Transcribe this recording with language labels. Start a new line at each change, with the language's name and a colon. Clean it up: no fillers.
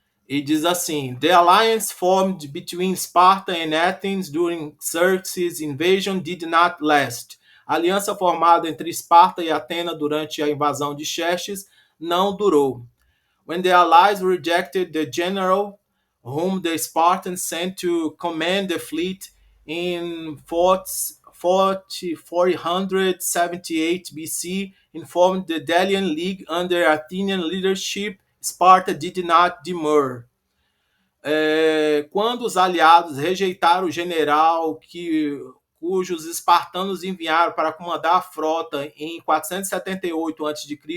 Portuguese: E diz assim:
English: The alliance formed between Sparta and Athens during Xerxes' invasion did not last.
Portuguese: A aliança formada entre Esparta e Atena durante a invasão de Xerxes não durou.
English: When the allies rejected the general whom the Spartans sent to command the fleet in 478 BC, and formed the Delian League under Athenian leadership, Sparta did not demur.
Portuguese: Quando os aliados rejeitaram o general cujos espartanos enviaram para comandar a frota em 478 a.C.